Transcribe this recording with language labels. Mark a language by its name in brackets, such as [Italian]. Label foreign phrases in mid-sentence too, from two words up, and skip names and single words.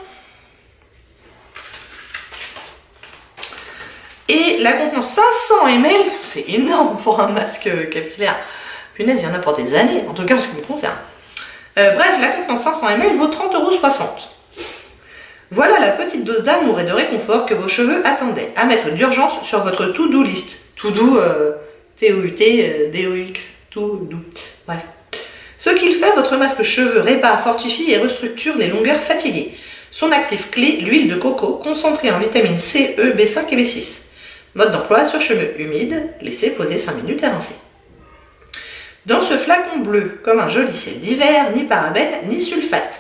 [French] Et la contenance 500 ml, c'est énorme pour un masque capillaire. Punaise, il y en a pour des années, en tout cas en ce qui me concerne. Bref, la contenance 500 ml vaut 30,60 €. Voilà la petite dose d'amour et de réconfort que vos cheveux attendaient, à mettre d'urgence sur votre [English] to-do list. [French] To-do, T-O-U-T, D-O-X, to-do. Bref. Ce qu'il fait, votre masque cheveux répare, fortifie et restructure les longueurs fatiguées. Son actif clé, l'huile de coco, concentrée en vitamines C, E, B5 et B6. Mode d'emploi sur cheveux humides, laissez poser 5 minutes et rincer. Dans ce flacon bleu, comme un joli ciel d'hiver, ni parabènes, ni sulfate.